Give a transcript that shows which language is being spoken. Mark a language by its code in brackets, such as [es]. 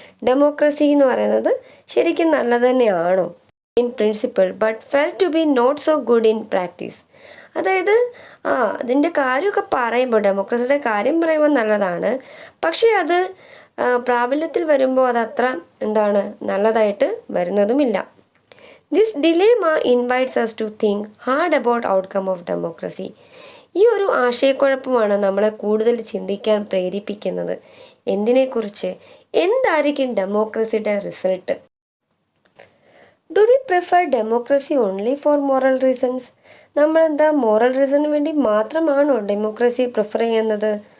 [ml] Democracy എന്ന് പറയുന്നത് ശരിക്കും നല്ലത് തന്നെയാണോ [en] In principle, but fell to be not so good in practice. [ml] അതായത് അതിൻ്റെ കാര്യമൊക്കെ പറയുമ്പോൾ, ഡെമോക്രസിയുടെ കാര്യം പറയുമ്പോൾ നല്ലതാണ്, പക്ഷേ അത് പ്രാബല്യത്തിൽ വരുമ്പോൾ അതത്ര എന്താണ് നല്ലതായിട്ട് വരുന്നതുമില്ല. [en] This dilemma invites us to think hard about outcome of democracy. [ml] ഈ ഒരു ആശയക്കുഴപ്പമാണ് നമ്മളെ കൂടുതൽ ചിന്തിക്കാൻ പ്രേരിപ്പിക്കുന്നത്. എന്തിനെക്കുറിച്ച്? എന്തായിരിക്കും ഡെമോക്രസിയുടെ result? [en] Do we prefer democracy only for moral reasons? [ml] നമ്മളെന്താ മോറൽ റീസണിന് വേണ്ടി മാത്രമാണോ ഡെമോക്രസി പ്രിഫർ ചെയ്യുന്നത്?